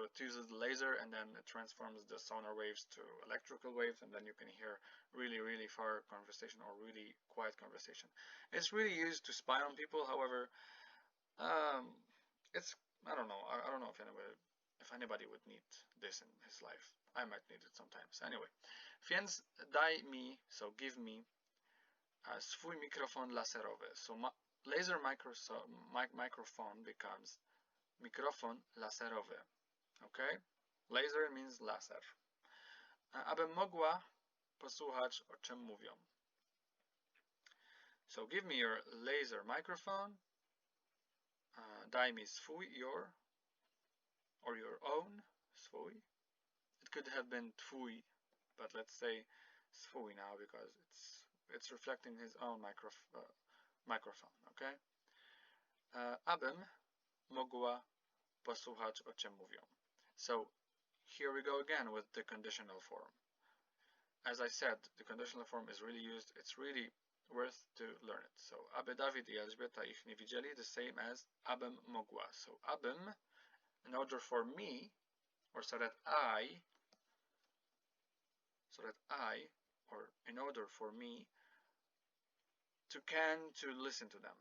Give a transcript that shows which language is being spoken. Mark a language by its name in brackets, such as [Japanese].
[English] So it uses laser and then it transforms the sonar waves to electrical waves, and then you can hear really, really far conversation or really quiet conversation. It's really used to spy on people. However, it's I don't know. I don't know if anybody would need this in his life. I might need it sometimes. Anyway, [Polish] więc daj mi, [English] so give me [Polish] swój mikrofon laserowy. [English] So laser microphone becomes [Polish] mikrofon laserowy. [English] Okay? Laser means laser. [Polish] Abym mogła posłuchać, o czym mówią. [English] So give me your laser microphone. [Polish] Daj mi swój, [English] your, or your own, [Polish] swój. [English] It could have been [Polish] twój, [English] but let's say [Polish] swój [English] now because it's reflecting his own microphone, okay? [Polish] Abym mogła posłuchać, o czym mówią. [English] So here we go again with the conditional form. As I said, the conditional form is really used. It's really worth to learn it. So [Polish] aby Dawid I Elżbieta ich nie widzieli, [English] the same as [Polish] abym mogła. [English] So [Polish] abym, [English] in order for me, or so that I, or in order for me, to listen to them.